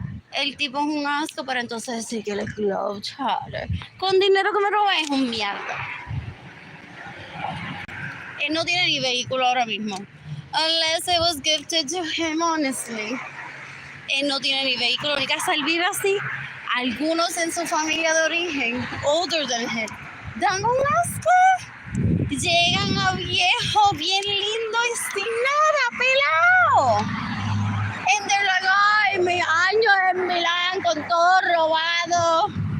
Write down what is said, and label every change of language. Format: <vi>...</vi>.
<es>El tipo es un asco, pero entonces decir que él es globetrotter. Con dinero que me roba es un mierda. Él no tiene ni vehículo ahora mismo.</es> <en>Unless it was gifted to him, honestly.</en> <es>Él no tiene ni vehículo, ni casa. Él vive así. Algunos en su familia de origen,</es> <en>older than him,</en> <es>dan un asco. Llegan a viejo, bien lindo y sin nada, pelado.</es> <en>And they're like,</en> <es>ay, mis años en Milán con todo robado.</es>